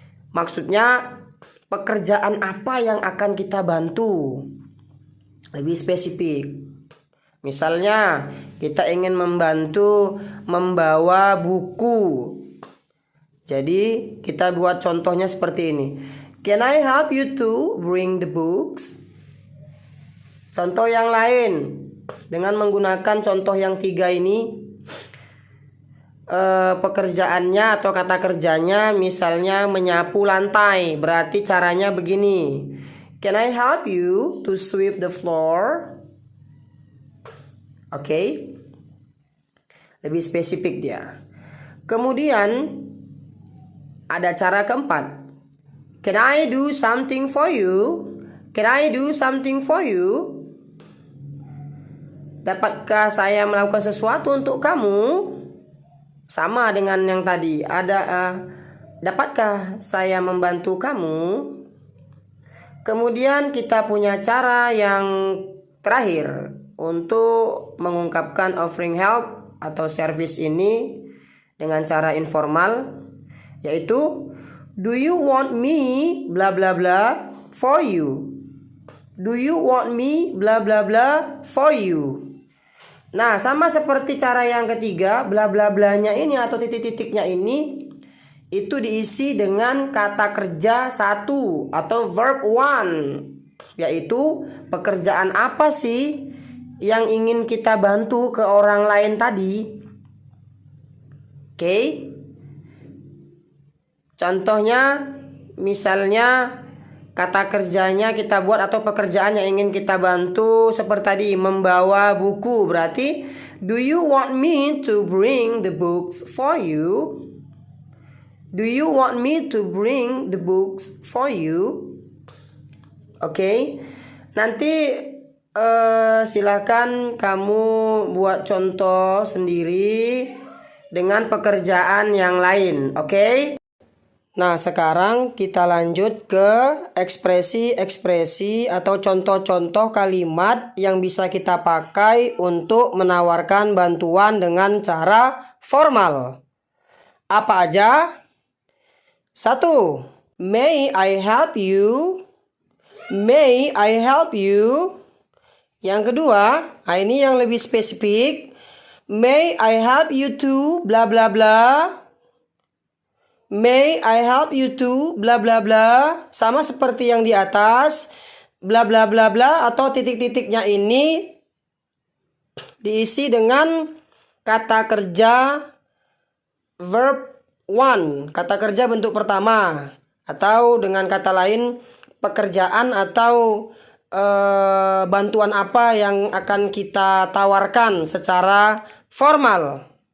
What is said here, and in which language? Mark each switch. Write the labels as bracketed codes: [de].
[id] Maksudnya pekerjaan apa yang akan kita bantu. Lebih spesifik. Misalnya kita ingin membantu membawa buku. Jadi kita buat contohnya seperti ini. [en] Can I help you to bring the books? [id] Contoh yang lain dengan menggunakan contoh yang 3 ini, pekerjaannya atau kata kerjanya misalnya menyapu lantai, berarti caranya begini. [en] Can I help you to sweep the floor? Oke. [id] Lebih spesifik dia. Kemudian ada cara keempat. [en] Can I do something for you? Can I do something for you? [id] Dapatkah saya melakukan sesuatu untuk kamu? Sama dengan yang tadi. Dapatkah saya membantu kamu? Kemudian kita punya cara yang terakhir untuk mengungkapkan offering help atau service ini dengan cara informal, yaitu [en] do you want me bla bla bla for you? Do you want me bla bla bla for you? [id] Nah, sama seperti cara yang ketiga, bla bla blanya ini atau titik-titiknya ini itu diisi dengan kata kerja 1 atau verb one, yaitu pekerjaan apa sih yang ingin kita bantu ke orang lain tadi. Oke. Contohnya misalnya kata kerjanya kita buat atau pekerjaan yang ingin kita bantu seperti tadi, membawa buku. Berarti [en] do you want me to bring the books for you? Do you want me to bring the books for you? Oke. [id] Nanti silakan kamu buat contoh sendiri dengan pekerjaan yang lain. Oke. Nah, sekarang kita lanjut ke ekspresi-ekspresi atau contoh-contoh kalimat yang bisa kita pakai untuk menawarkan bantuan dengan cara formal. Apa aja? [en] 1. May I help you? May I help you? [id] Yang kedua, ini yang lebih spesifik. [en] May I help you to bla bla bla? May I help you to bla bla bla? [id] Sama seperti yang di atas, bla bla bla bla atau titik-titiknya ini diisi dengan kata kerja verb one, kata kerja bentuk pertama, atau dengan kata lain pekerjaan atau bantuan apa yang akan kita tawarkan secara formal.